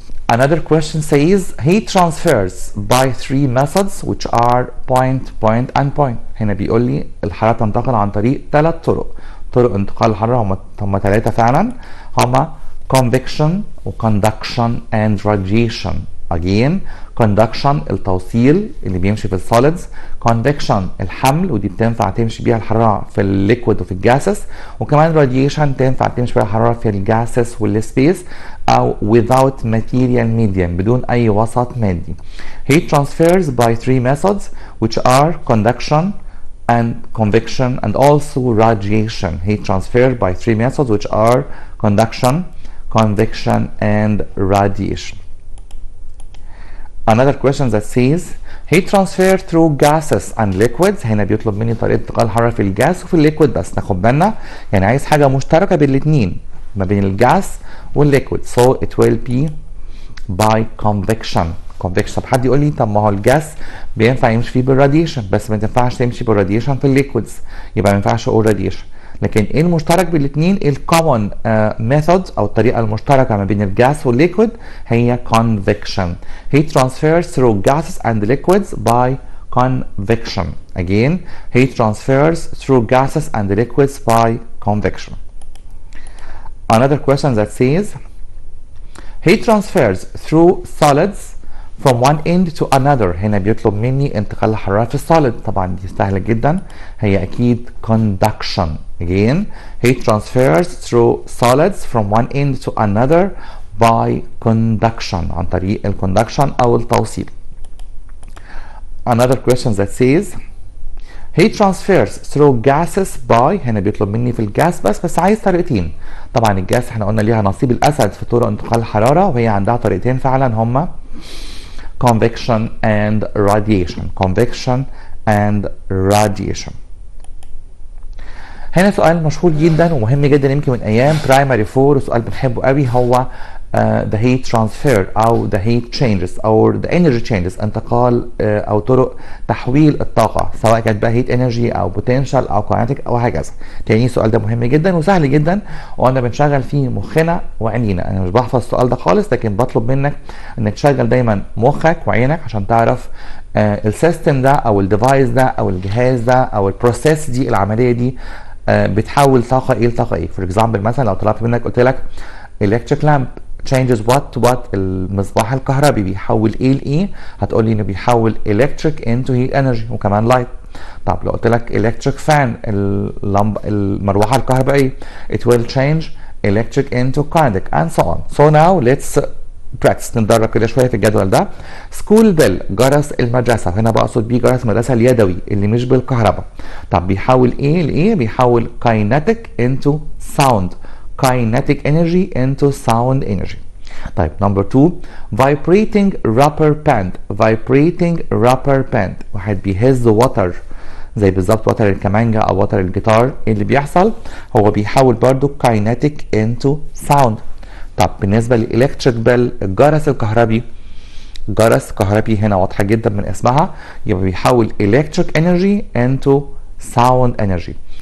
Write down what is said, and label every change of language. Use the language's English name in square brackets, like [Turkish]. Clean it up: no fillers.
[English] Another question says heat transfers by three methods which are point, point and point. [Arabic] هنا بيقول لي الحرارة تنتقل عن طريق ثلاث طرق. طرق انتقال الحرارة هم ثلاثة فعلا، هما convection و [English] conduction and radiation. [Arabic] Again, conduction التوصيل اللي بيمشي في السوليدز، convection الحمل ودي بتنفع تمشي بيها الحرارة في الليكويد وفي الجاسس، وكمان radiation تنفع تمشي بيها الحرارة في الجاسس والسبيس أو [English] without material medium [Arabic] بدون أي وسط مادي. [English] Heat transfers by three methods which are conduction and convection and also radiation. Heat transferred by three methods which are conduction, convection and radiation. Another question that says heat transfer through gases and liquids. [Arabic] هنا بيطلب مني طريقة انتقال الحرارة في الجاس وفي الليكويد، بس ناخد بالنا يعني عايز حاجة مشتركة بين الاتنين ما بين الجاس والليكويد. [English] So it will be by convection. convection. [Arabic] طب حد يقول لي طب ما هو الجاس بينفع يمشي فيه بالراديشن بس ما تنفعش تمشي بالراديشن في الليكويدز، يبقى ما ينفعش اقول راديشن. لكن ايه المشترك بين الاثنين؟ الكومن ميثود او الطريقه المشتركه ما بين الجاس والليكويد هي convection. [English] Heat transfers through gases and liquids by convection. Again, heat transfers through gases and liquids by convection. Another question that says heat transfers through solids from one end to another. [Arabic] هنا بيطلب مني انتقال الحرارة في السوليد، طبعا دي سهلة جدا، هي أكيد conduction. [English] Again, heat transfers through solids from one end to another by conduction [Arabic] عن طريق الكوندكشن أو التوصيل. [English] Another question that says heat transfers through gases by. [Arabic] هنا بيطلب مني في الجاس بس عايز طريقتين. طبعا الجاس احنا قلنا ليها نصيب الأسد في طرق انتقال الحرارة، وهي عندها طريقتين فعلا هما [English] convection and radiation. convection and radiation. [Arabic] هنا سؤال مشهور جدا ومهم جدا يمكن من ايام برايمري 4، وسؤال بنحبه قوي، هو [English] the heat transfer [Arabic] او [English] the heat changes [Arabic] او [English] the energy changes. [Arabic] انتقال او طرق تحويل الطاقه سواء كانت بقى heat energy او potential او kinetic او هكذا. تاني السؤال ده مهم جدا وسهل جدا وانا بنشغل فيه مخنا وعينينا. انا مش بحفظ السؤال ده خالص، لكن بطلب منك انك تشغل دايما مخك وعينك عشان تعرف السيستم ده او الديفايس ده او الجهاز ده او البروسيس دي العمليه دي بتحول طاقه ايه لطاقه ايه. فور اكزامبل مثلا لو طلبت منك قلت لك [English] electric lamp changes what to what. [Arabic] المصباح الكهربي بيحول ايه لايه؟ هتقول لي انه بيحول [English] electric into heat energy [Arabic] وكمان light. طب لو قلت لك [English] electric fan [Arabic] المروحه الكهربائيه [English] it will change electric into kinetic and so on. So now let's practice. [Arabic] نتدرب كده شويه في الجدول ده. سكول بيل جرس المدرسه، هنا بقصد بيه جرس المدرسه اليدوي اللي مش بالكهرباء. طب بيحول ايه لايه؟ بيحول [English] kinetic into sound. kinetic energy into sound energy. [Arabic] طيب نمبر 2 [English] vibrating rubber band. vibrating rubber band [Arabic] واحد بيهز وتر زي بالظبط وتر الكمانجا او وتر الجيتار. ايه اللي بيحصل؟ هو بيحول برضو [English] kinetic into sound. [Arabic] طب بالنسبه للالكتريك بيل الجرس الكهربي، جرس كهربي هنا واضحه جدا من اسمها، يبقى بيحول [English] electric energy into sound energy.